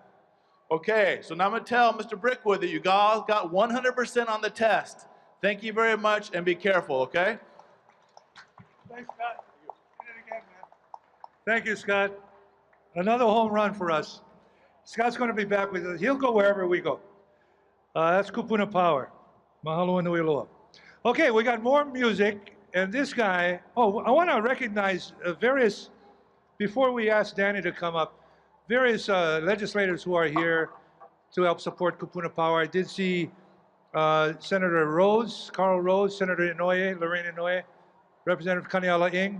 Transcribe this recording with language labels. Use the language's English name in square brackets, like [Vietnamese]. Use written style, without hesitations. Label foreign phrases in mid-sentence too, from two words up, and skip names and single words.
[English] Okay, so now I'm going to tell Mr. Brickwood that you guys got 100% on the test. Thank you very much, and be careful, okay? Thanks, Scott. You did it again, man. Thank you, Scott. Another home run for us. Scott's going to be back with us. He'll go wherever we go. That's Kūpuna Power. [Hawaiian] Mahalo nui loa. [English] Okay, we got more music, and this guy, I want to recognize before we ask Danny to come up, various legislators who are here to help support Kūpuna Power. I did see Senator Rhodes, Carl Rhodes, Senator Inouye, Lorraine Inouye, Representative Kaniala Ing.